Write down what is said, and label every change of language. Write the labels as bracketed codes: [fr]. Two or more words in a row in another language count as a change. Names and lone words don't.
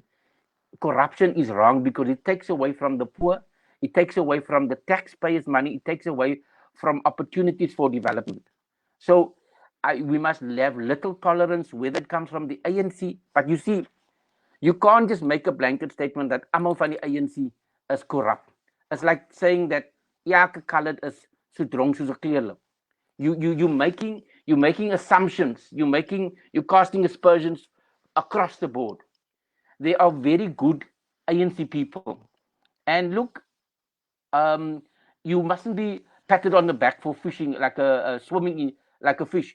[en] Corruption is wrong because it takes away from the poor, it takes away from the taxpayers' money, it takes away from opportunities for development. So we must have little tolerance whether it comes from the ANC. But you see, you can't just make a blanket statement that [af] almal van die ANC is corrupt. [en] It's like saying that [af] elke colored is so dronk soos 'n kleerling. [en] You making assumptions. You're casting aspersions across the board. They are very good ANC people. And look, um, you mustn't be patted on the back for fishing like a swimming in, like a fish.